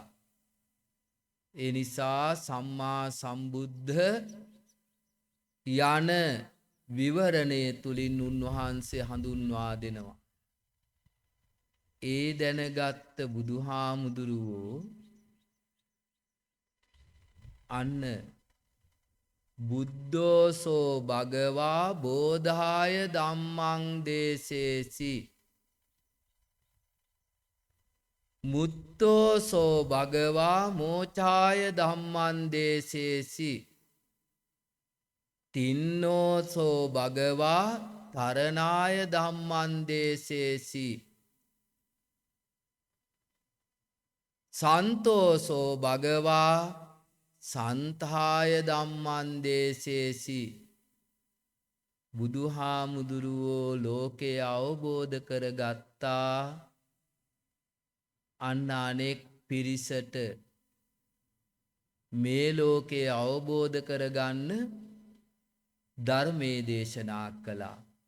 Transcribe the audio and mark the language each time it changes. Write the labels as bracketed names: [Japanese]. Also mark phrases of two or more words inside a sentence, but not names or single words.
[Sinhala] ඒ නිසා [Pali] සම්මා සම්බුද්ධ [Sinhala] යන විවරණය තුලින් උන්වහන්සේ හඳුන්වා දෙනවා. ඒ දැනගත්ත බුදුහාමුදුරුවෝ අන්න [Pali] බුද්ධෝසෝ භගවා බෝධාය ධම්මං දේසේසි මුත්තෝසෝ භගවා මෝචාය ධම්මං දේසේසි තින්නෝසෝ භගවා තරණාය ධම්මං දේසේසි සන්තෝසෝ භගවා සන්තාය ධම්මං දේසේසි [Sinhala] බුදුහාමුදුරුවෝ ලෝකය අවබෝධ කරගත්තා. අන්න අනෙක් පිරිසට මේ ලෝකය අවබෝධ කරගන්න ධර්මයේ දේශනා කළා.